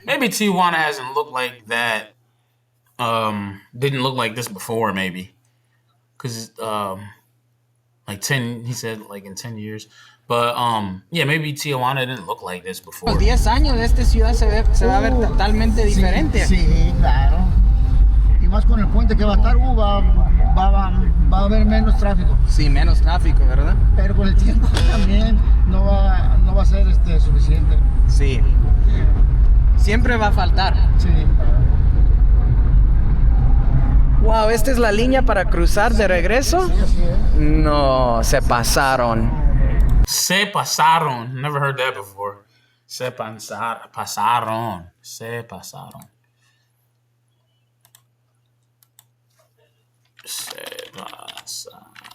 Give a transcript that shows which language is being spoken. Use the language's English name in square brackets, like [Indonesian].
[English] maybe Tijuana hasn't looked like that. Didn't look like this before, maybe. Cause like 10, he said like in 10 years. But yeah, maybe Tijuana didn't look like this before. [Spanish] los 10 años de esta ciudad se va a ver totalmente diferente. Sí, claro. Y más con el puente que va a estar, va a haber menos tráfico. Sí, menos tráfico, ¿verdad? Pero con el tiempo también no va a ser suficiente. Sí. Siempre va a faltar. Sí. Wow, ¿esta es la línea para cruzar de regreso? Sí, así es. No, se pasaron. Se pasaron. [English] Never heard that before. [Spanish] Se pasaron. Se pasaron. Se pasaron.